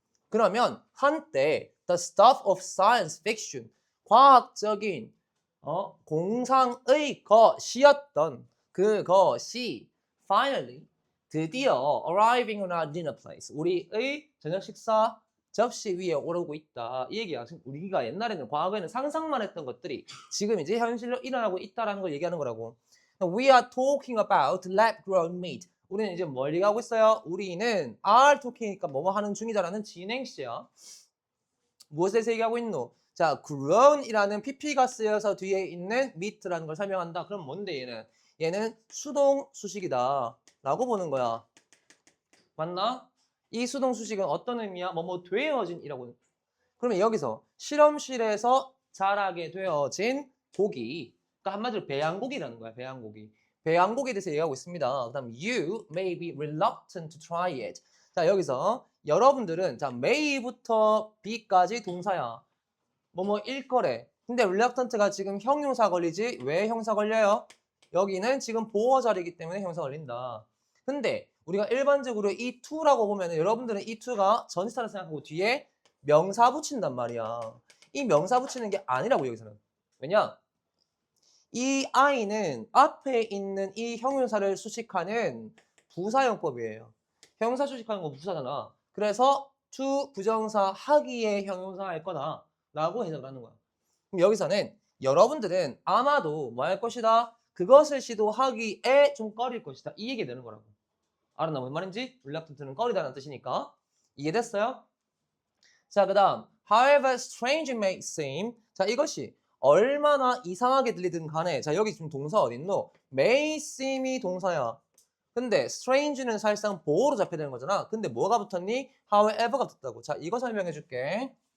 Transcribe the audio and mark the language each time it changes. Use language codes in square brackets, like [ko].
[ko] 그러면 한때 [en] the stuff of science fiction, [ko] 과학적인 공상의 것이었던 그것이 [en] finally, [ko] 드디어 [en] arriving on our dinner place, [ko] 우리의 저녁 식사 접시 위에 오르고 있다. 이 얘기야. 우리가 옛날에는 과거에는 상상만 했던 것들이 지금 이제 현실로 일어나고 있다라는 걸 얘기하는 거라고. [en] We are talking about lab-grown meat. [ko] 우리는 이제 멀리 가고 있어요. 우리는 [en] are talking [ko] 이니까 뭐뭐 하는 중이다라는 진행시야. 무엇에 대해서 얘기하고 있노? 자, grown이라는 pp가 쓰여서 뒤에 있는 meat라는 걸 설명한다. 그럼 뭔데 얘는? 얘는 수동 수식이다 라고 보는 거야. 맞나? 이 수동 수식은 어떤 의미야? 뭐뭐 되어진 이라고. 그러면 여기서 실험실에서 자라게 되어진 고기, 그러니까 한마디로 배양고기라는 거야. 배양고기. 배양곡에 대해서 얘기하고 있습니다. 그 다음 [en] you may be reluctant to try it. [ko] 자, 여기서 여러분들은 자 may부터 be까지 동사야. 뭐뭐일 거래. 근데 reluctant가 지금 형용사 걸리지? 왜 형사 걸려요? 여기는 지금 보어 자리이기 때문에 형사 걸린다. 근데 우리가 일반적으로 이 to라고 보면 여러분들은 이 to가 전치사를 생각하고 뒤에 명사 붙인단 말이야. 이 명사 붙이는 게 아니라고 여기서는. 왜냐? 이 I는 앞에 있는 이 형용사를 수식하는 부사용법이에요. 형용사 수식하는 건 부사잖아. 그래서 to 부정사 하기의 형용사일 거다 라고 해석을 하는 거야. 그럼 여기서는 여러분들은 아마도 뭐 할 것이다? 그것을 시도하기에 좀 꺼릴 것이다. 이 얘기 되는 거라고. 알았나? 뭔 말인지? reluctant는 꺼리다는 뜻이니까. 이해됐어요? 자, 그 다음 [en] however strange it may seem. [ko] 자, 이것이 얼마나 이상하게 들리든 간에 자, 여기 지금 동사 어딨노? may seem이 동사야. 근데 strange는 사실상 보어로 잡혀야 되는 거잖아. 근데 뭐가 붙었니? however가 붙었다고. 자, 이거 설명해 줄게.